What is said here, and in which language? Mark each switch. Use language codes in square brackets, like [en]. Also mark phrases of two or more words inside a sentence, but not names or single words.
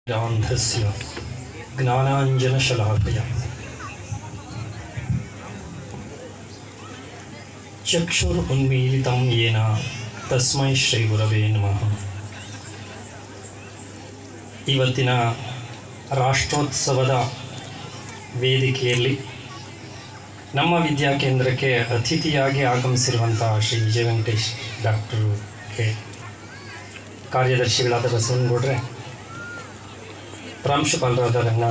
[sa] ಅಂಧಸ್ಯ ಜ್ಞಾನಾಂಜನಶಲಾಕಯ ಚಕ್ಷುರುನ್ಮೀಲಿತಂ ಯೇನ ತಸ್ಮೈ ಶ್ರೀ ಗುರವೇ ನಮಃ. [kn] ಇವತ್ತಿನ ರಾಷ್ಟ್ರೋತ್ಸವದ ವೇದಿಕೆಯಲ್ಲಿ ನಮ್ಮ ವಿದ್ಯಾಕೇಂದ್ರಕ್ಕೆ ಅತಿಥಿಯಾಗಿ ಆಗಮಿಸಿರುವಂಥ ಶ್ರೀ ವಿಜಯ ವೆಂಕಟೇಶ್ ಡಾಕ್ಟರು ಕೆ ಕಾರ್ಯದರ್ಶಿಗಳಾದ ಬಸವನಗೌಡ್ರೆ, ಪ್ರಾಂಶುಪಾಲರಾದ ರಂಗನಾಥ್